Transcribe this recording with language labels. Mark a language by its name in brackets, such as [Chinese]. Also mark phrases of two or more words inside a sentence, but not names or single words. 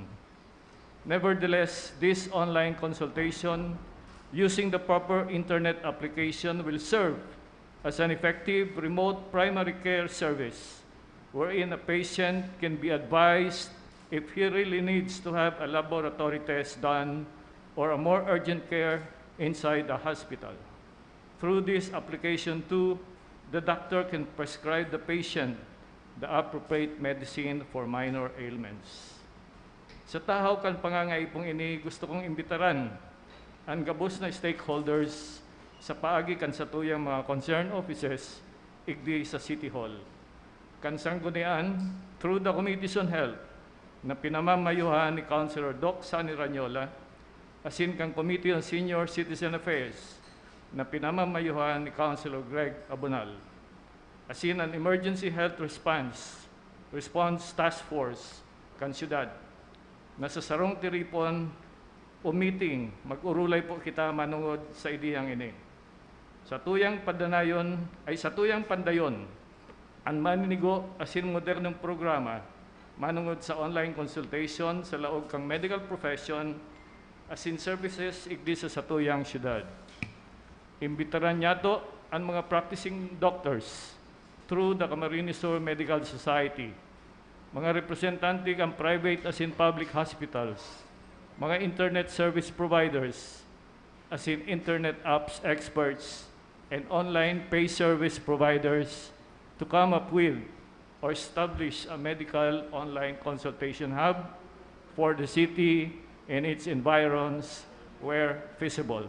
[English] Nevertheless, this online consultation using the proper internet application will serve as an effective remote primary care service wherein a patient can be advised if he really needs to have a laboratory test done or a more urgent care inside the hospital. Through this application too, the doctor can prescribe the patient the appropriate medicine for minor ailments. [Bikol] Sa tahaw kan pangangaipong ini, gusto kong imbitaran ang gabos na stakeholders sa paagi kan sa tuyang mga [English] concerned offices [Bikol] igdi sa City Hall. Kansang gunian, [English] through the Committees on Health [Bikol] na pinamamayuhan ni Councilor Doc Sani Ranyola, asin kang Committee on Senior Citizen Affairs na pinamamayuhan ni Councilor Greg Abunal, asin an Emergency Health Response Task Force kan syudad na sa sarong tiripon o meeting mag-urulay po kita manungod sa ideyang ini. Sa tuyang pandayon ang maninigo asin modernong programa manungod sa [English] online consultation [Bikol] sa laog kang [English] medical profession [Bikol] asin services igdi sa satuyang syudad. Imbitaran niya to ang mga [English] practicing doctors through the [Bikol] Camarines Sur Medical Society, mga representante [English] ng private as in public hospitals, mga internet service providers as in internet apps experts, and online pay service providers to come up with or establish a medical online consultation hub for the city and its environs where feasible.